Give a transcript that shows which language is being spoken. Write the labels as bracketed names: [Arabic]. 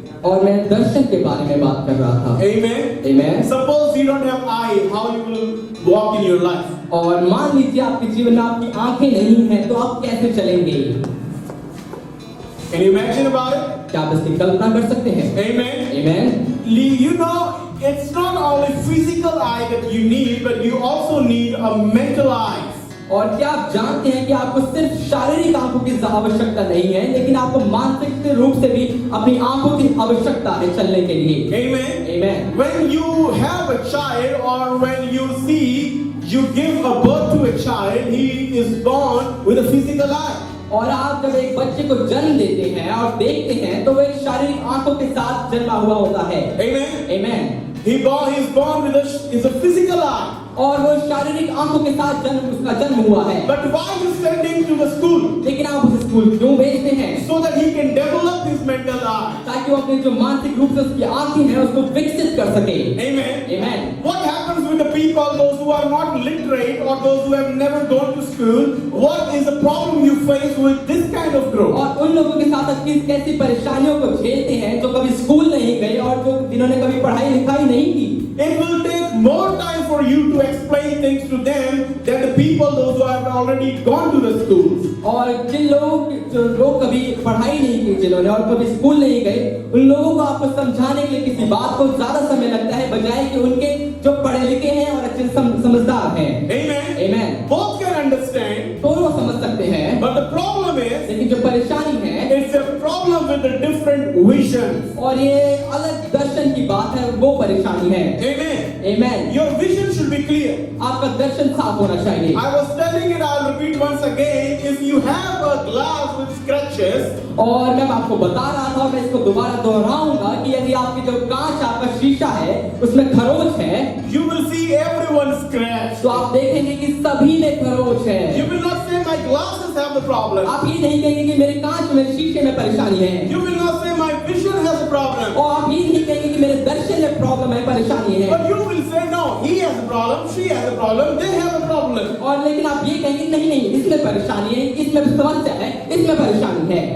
[Hindi] और मैं दर्शन के बारे में बात कर रहा था। [English] Amen. Amen. Suppose you don't have eye, how you will walk in your life? [Hindi] और मान लीजिए आपके जीवन में आपकी आंखें नहीं हैं, तो आप कैसे चलेंगे? [English] Can you imagine about it? [Hindi] क्या आप इसकी कल्पना कर सकते हैं? [English] Amen. Amen. You know, it's not only physical eye that you need, but you also need a mental eye. [Hindi] और क्या आप जानते हैं कि आपको सिर्फ शारीरिक आंखों की आवश्यकता नहीं है, लेकिन आपको मानसिक रूप से भी अपनी आंखों की आवश्यकता है चलने के लिए। [English] Amen. Amen. When you have a child, or when you see, you give a birth to a child, he is born with a physical eye. [Hindi] और आप जब एक बच्चे को जन्म देते हैं और देखते हैं, तो वो एक शारीरिक आंखों के साथ जन्मा हुआ होता है। [English] Amen. Amen. He is born with a physical eye. [Hindi] और वो शारीरिक आंखों के साथ उसका जन्म हुआ है। [English] But why you send him to the school? [Hindi] लेकिन आप उसे स्कूल क्यों भेजते हैं? [English] So that he can develop his mental eye. [Hindi] ताकि वो अपने जो मानसिक रूप से उसकी आंखें हैं उसको विकसित कर सके। [English] Amen. Amen. What happens with the people, those who are not literate or those who have never gone to school? What is the problem you face with this kind of growth? [Hindi] और उन लोगों के साथ आप किस कैसी परेशानियों को झेलते हैं जो कभी स्कूल नहीं गए और जो जिन्होंने कभी पढ़ाई लिखाई नहीं की? [English] It will take more time for you to explain things to them than the people those who have already gone to the schools. [Hindi] और जिन लोग कभी पढ़ाई नहीं की, जिन्होंने और कभी स्कूल नहीं गए, उन लोगों को आपको समझाने के लिए किसी बात को ज्यादा समय लगता है बजाय कि उनके जो पढ़े लिखे हैं और अच्छे समझदार हैं। [English] Amen. Amen. Both can understand. [Hindi] दोनों समझ सकते हैं। [English] But the problem is, [Hindi] लेकिन जो परेशानी है, [English] it's a problem with the different visions. [Hindi] और ये अलग दर्शन की बात है, वो परेशानी है। [English] Amen. Amen. Your vision should be clear. [Hindi] आपका दर्शन साफ होना चाहिए। [English] I was telling it, I'll repeat once again. If you have a glass with scratches, [Hindi] और मैं आपको बता रहा था और मैं इसको दोबारा दोहराऊंगा कि यदि आपकी जो कांच आपका शीशा है उसमें खरोच है, [English] you will see everyone scratched. [Hindi] तो आप देखेंगे कि सभी में खरोच है। [English] You will not say my glasses have the problem. [Hindi] आप ये नहीं कहेंगे कि मेरे कांच में शीशे में परेशानी है। [English] You will not say my vision has a problem. [Hindi] और आप ये नहीं कहेंगे कि मेरे दर्शन में प्रॉब्लम है, परेशानी है। [English] But you will say no, he has a problem, she has a problem, they have a problem. [Hindi] और लेकिन आप ये कहेंगे नहीं नहीं, इसमें परेशानी है, इसमें समस्या है, इसमें परेशानी है।